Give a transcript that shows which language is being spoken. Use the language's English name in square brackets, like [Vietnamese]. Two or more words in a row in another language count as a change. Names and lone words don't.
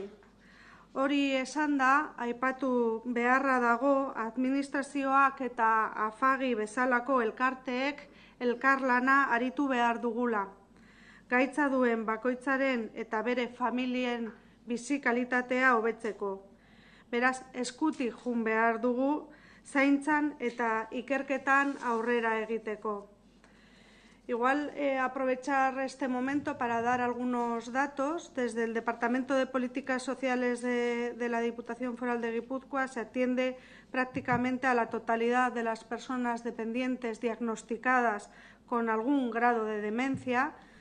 [Basque] Hori esan da, aipatu beharra dago administrazioak eta Afagi bezalako elkarteek elkarlana aritu behar dugula. Gaitza duen bakoitzaren eta bere familien bizi kalitatea hobetzeko. Beraz, eskutik jun behar dugu zaintzan eta ikerketan aurrera egiteko. [Spanish] Igual aprovechar este momento para dar algunos datos. Desde el Departamento de Políticas Sociales de la Diputación Foral de Guipúzcoa se atiende prácticamente a la totalidad de las personas dependientes diagnosticadas con algún grado de demencia.